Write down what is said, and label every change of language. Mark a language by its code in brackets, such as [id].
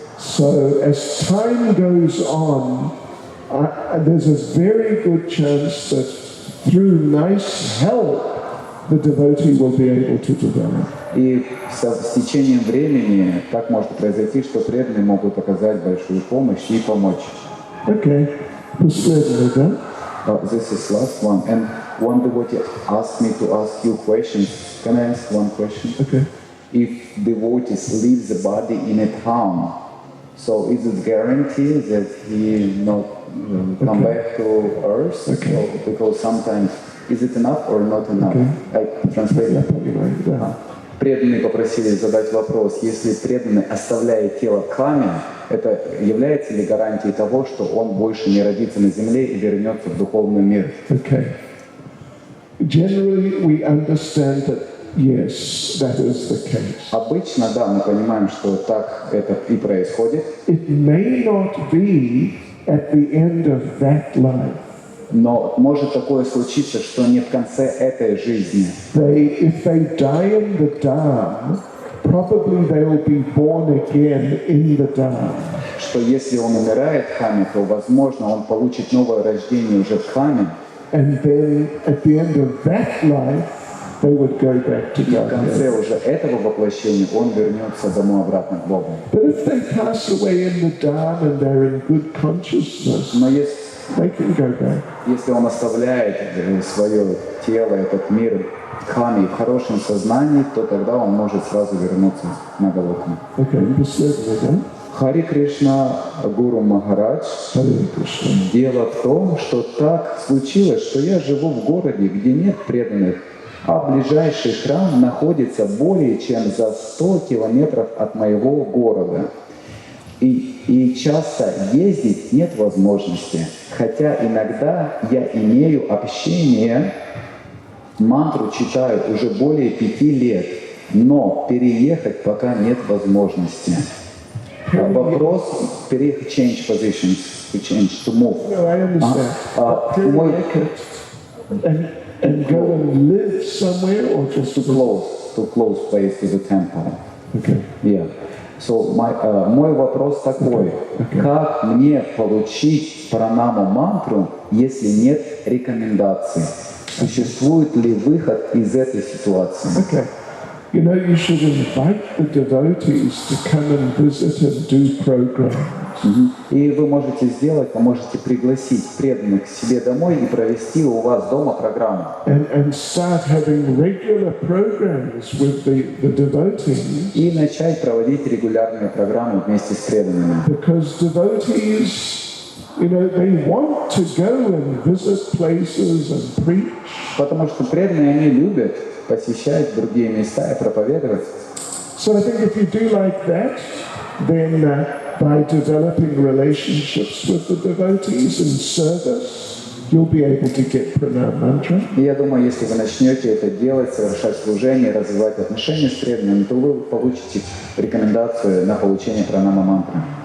[en] So as time goes on, there's a very good chance that through nice help, the devotee will be able to develop. [ru] И с течением времени так может произойти, что преданные могут оказать большую помощь и помочь. Okay, последний, да? [en] This is last one. And one devotee asked me to ask you questions. Can I ask one question? Okay. If devotees leave the body in a town, so is it guaranteed that he not come back to earth? Okay. So, because sometimes is it enough or not enough? Okay. I translate. [ru] Я понимаю, да. Преданные попросили задать вопрос, если преданный оставляет тело в храме, это является ли гарантией того, что он больше не родится на земле и вернется в духовный мир? [en] Okay. Generally, we understand that yes, that is the case. [ru] Обычно, да, мы понимаем, что так это и происходит. [en] It may not be at the end of that life. [ru] Но может такое случиться, что не в конце этой жизни. [en] If they die in the Dham, probably they will be born again in the Dham. [ru] Что если он умирает в храме, то, возможно, он получит новое рождение уже в храме. [en] And then at the end of that life, they would go back to [ru] И в конце [en] God. [ru] уже этого воплощения он вернется домой обратно к Богу. [en] But if they pass away in the Dham and they're in good consciousness, [ru] Но [en] they can go back. [ru] если он оставляет свое тело, этот мир в храме и в хорошем сознании, то тогда он может сразу вернуться на Галокну. Okay, последний, да? Хари Кришна, Гуру Махарадж. [en] Hare Krishna. [ru] Дело в том, что так случилось, что я живу в городе, где нет преданных, а ближайший храм находится более чем за 100 километров от моего города. И часто ездить нет возможности, хотя иногда я имею общение, мантру читаю уже более 5 лет, но переехать пока нет возможности. Вопрос переехать, [en] change positions, to move. No, I understand. [ru] Мой [en] And go and live somewhere or just to close place to the temple. Okay. Yeah. [ru] So мой вопрос такой: как мне получить пранаму мантру, если нет рекомендаций? Существует ли выход из этой ситуации? [en] Okay. You know, you should invite the devotees to come and visit and do programs. [ru] И вы можете сделать, вы можете пригласить преданных к себе домой и провести у вас дома программу. [en] And start having regular programs with the devotees. [ru] И начать проводить регулярные программы вместе с преданными. [en] Because devotees, you know, they want to go and visit places and preach. [ru] Потому что преданные, они любят посещать другие места и проповедовать. [en] So I think if you do like that, then by developing relationships with the devotees and service, you'll be able to get pranam mantra. [ru] И я думаю, если вы начнете это делать, совершать служение, развивать отношения с преданными, то вы получите рекомендацию на получение пранама мантры.